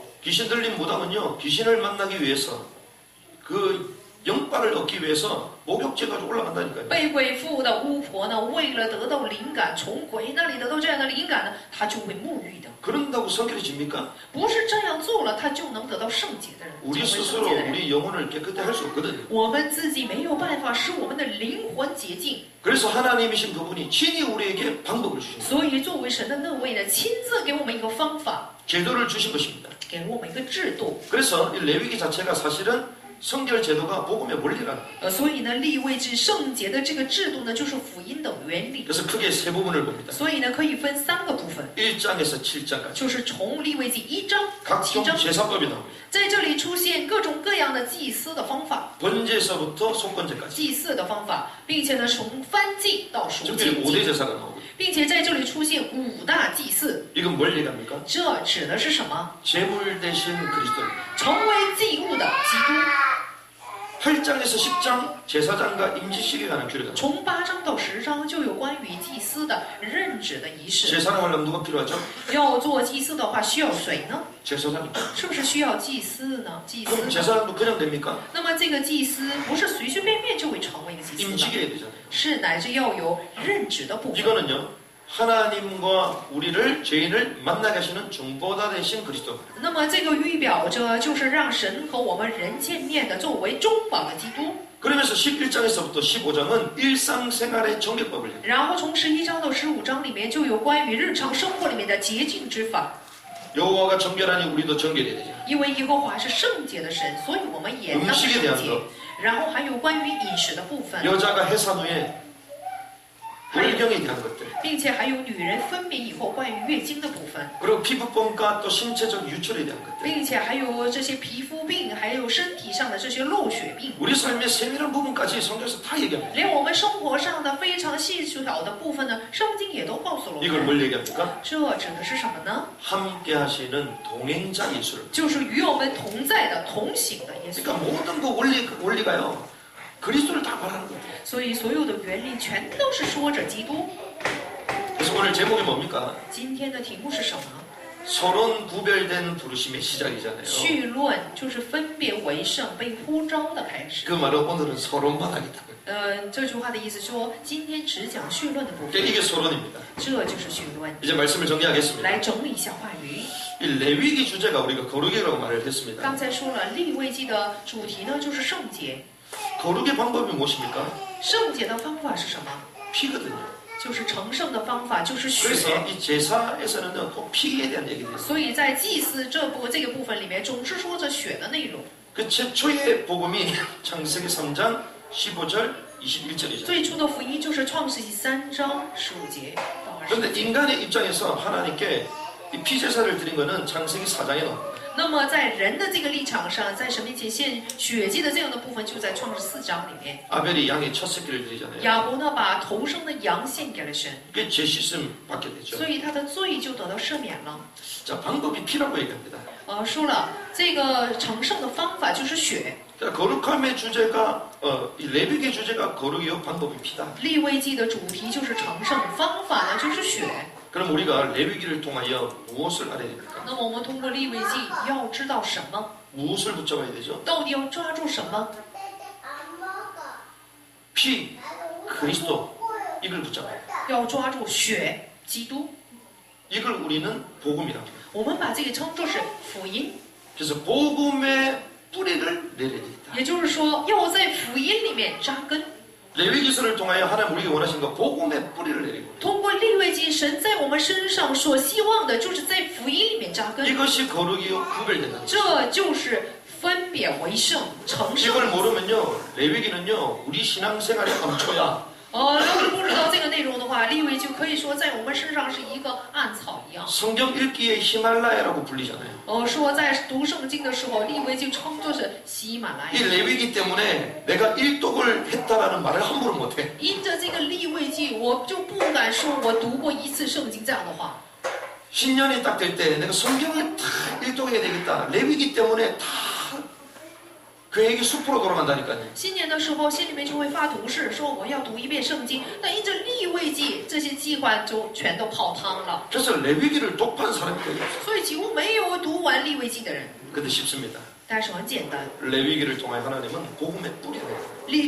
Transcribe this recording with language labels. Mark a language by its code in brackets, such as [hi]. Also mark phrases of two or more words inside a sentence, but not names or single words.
[ko] 귀신 들린 무당은요 귀신을 만나기 위해서 그 영빨을 얻기 위해서 목욕제 가지고 올라간다니까요. [zh] 被鬼附的巫婆呢，为了得到灵感，从鬼那里得到这样的灵感呢，她就会沐浴的。 [ko] 그런다고 성결해집니까? [zh] 不是这样做了，她就能得到圣洁的人， [ko] 우리 [zh] 成为圣 [ko] 스스로 [zh] 洁的人。 [ko] 우리 영혼을 깨끗해 할 수 없거든요. [zh] 我们自己没有办法使我们的灵魂洁净， [ko] 그래서 하나님이신 그분이 친히 우리에게 방법을 주신 거예요. [zh] 所以作为神的那位呢，亲自给我们一个方法， [ko] 제도를 주신 것입니다. [zh] 给我们一个制度。 [ko] 그래서 이 레위기 자체가 사실은 성결 제도가 복음의 원리라는 거예요. [zh] 所以呢，立位制圣洁的这个制度呢，就是福音的原理。 [ko] 그래서 크게 세 부분을 봅니다. [zh] 所以呢，可以分3个部分， [ko] 1장에서 7장까지 [zh] 就是从立位记1章、7 [ko] 각종 [zh] 章， [ko] 제사법이 나옵니다. [zh] 在这里出现各种各样的祭司的方法， [ko] 번제서부터 속건제까지 [zh] 祭祀的方法，并且呢，从燔祭到赎 [ko] 특별히 [zh] 金 [ko] 5대 [zh] 祭， [ko] 제사가 나오고 [zh] 并且在这里出现5大祭祀。 [ko] 이건 뭘 얘기합니까? [zh] 这指的是什么？ [ko] 제물 대신 그리스도입니다. [zh] 成为祭物的基督。 [ko] 8장에서 10장 제사장과 임지식에 관한 규례가 나옵니다. [zh] 从8章到10章就有关于祭司的任职的仪式。 [ko] 제사를 하려면 누가 필요하죠? [zh] 要做祭司的话，需要谁呢？ [ko] 제사장입니다. [zh] 是不是需要祭司呢？祭司 [ko] 그럼 [zh] 呢？ [ko] 제사장도 그냥 됩니까? [zh] 那么这个祭司不是随随便便就会成为一个祭司的， [ko] 임직해야 되잖아요. [zh] 是乃至要有任职的部分。 [ko] 이거는요 하나님과 우리를 죄인을 만나게 하시는 중보자 되신 그리스도. [zh] 那么这个预表着就是让神和我们人见面的，作为中保的基督。 [ko] 그러면서 11장에서부터 15장은 일상생활의 정결법을 해요. [zh] 然后从11章到15章里面就有关于日常生活里面的洁净之法。 [ko] 여호와가 정결하니 우리도 정결해야 되죠. [zh] 因为耶和华是圣洁的神，所以我们也当 [ko] 음식에 [zh] 圣 [ko] 대한 [zh] 洁 [ko] 것. [zh] 然后还有关于饮食的部分。 [ko] 여자가 해산 후에 월경에 대한 것들. [zh] 并且还有女人分娩以后关于月经的部分， [ko] 그리고 피부병과 또 신체적 유출에 대한 것들. [zh] 并且还有这些皮肤病，还有身体上的这些漏血病， [ko] 우리 삶의 세밀한 부분까지 성경에서 다 얘기합니다. [zh] 连我们生活上的非常细小的部分呢，圣经也都告诉了我 [ko] 이걸 [zh] 们。 [ko] 뭘 얘기합니까? [zh] 这指的是什么呢？ [ko] 함께 하시는 동행자 예수를. [zh] 就是与我们同在的、同行的耶稣。 [ko] 그러니까 모든 그 원리가요. 그리스도를 다 말하는 거예요. [zh] 所以所有的原理全都是说着基督。 [ko] 그래서 오늘 제목이 뭡니까? [zh] 今天的题目是什么？ [ko] 서론 구별된 부르심의 시작이잖아요. [zh] 绪论就是分别为圣、被呼召的开始。 [ko] 그 말은 오늘은 서론만 하겠다. [zh] 这句话的意思说，今天只讲绪论的部分， [ko] 이게 서론입니다. [zh] 这就是绪论。 [ko] 이제 말씀을 정리하겠습니다. [zh] 来整理一下话语。 [ko] 이 레위기 주제가 우리가 거룩이라고 말을 했습니다. [zh] 刚才说了，利未记的主题呢就是圣洁。 [ko] 거룩의 방법이 무엇입니까? [zh] 圣洁的方法是什么？ [ko] 피거든요. [zh] 就是成圣的方法就是血。 [ko] 그래서 이 제사에서는요, 꼭 피에 대한 얘기를 했어요. [zh] 所以在祭司这个部分里面，总是说着血的内容。 [ko] 그 최초의 복음이 창세기 3장 15절 21절이죠. [zh] 最初的福音就是创世纪3章15节到20 [ko] 그런데 [zh] 节。 [ko] 인간의 입장에서 하나님께 이 피제사를 드린 거는 창세기 4장에 나옵니다. [zh] 那么在人的这个立场上，在神面前献血祭的这样的部分，就在创世4章里面。 [ko] 아벨이 양의 첫 새끼를 드리잖아요. [zh] 亚伯呢，把头生的羊献给了神， [ko] 그게 죄 씻음 받게 되죠. [zh] 所以他的罪就得到赦免了。 [ko] 자, 방법이 피라고 얘기합니다. [zh] 说了这个成圣的方法就是血。 [ko] 그러니까 거룩함의 주제가 이 레위기의 주제가 거룩이요 방법이 피다. [zh] 利未记的主题就是成圣，方法呢就是血。 [ko] 그럼 우리가 레위기를 통하여 무엇을 알아야 됩니까? [zh] 那么我们通过利未记要知道什么？ [ko] 무엇을 붙잡아야 되죠? [zh] 到底要抓住什么？ [ko] 피, 그리스도 이걸 붙잡아야 돼요. [zh] 要抓住血，基督。 [ko] 이걸 우리는 복음이라고 해요. [zh] 我们把这个称作是福音， [ko] 그래서 복음의 뿌리를 내려야 되겠다. [zh] 也就是说要在福音里面扎根。 [ko] 레위기서를 통하여 하나님 우리에게 원하신 거 복음의 뿌리를 내리고 [zh] 通过利未记，神在我们身上所希望的，就是在福音里面扎根。 [ko] 이것이 거룩이요 구별된다. [zh] 这就是分别为圣、成圣。 [ko] 이걸 모르면요 레위기는요 우리 신앙생활의 감초야. [zh] 要是不知道这个内容的话，利未就可以说在我们身上是一个暗草一样。 [ko] 성경 읽기의 히말라야라고 불리잖아요. [zh] 说在读圣经的时候，利未就称作是喜马拉 [ko] 이 [zh] 雅。 [ko] 레위기 때문에 내가 일독을 했다라는 말을 함부로 못해. [zh] 因着这个利未记，我就不敢说我读过一次圣经这样的话。 [ko] 신년이 딱 될 때 내가 성경을 다 일독해야 되겠다. 레위기 때문에 다 계획이 숲으로 돌아간다니까요. [zh] 新年的时候，心里面就会发毒誓，说我要读一遍圣经。但因着利未记，这些计划就全都泡汤了。 [ko] 그래서 레위기를 독파한 사람이 거의 없어요. [zh] 所以几乎没有读完利未记的人。 [ko] 근데 쉽습니다. [zh] 但是很简单， [ko] 레위기를 통하여 하나님은 복음의 뿌리를 내요.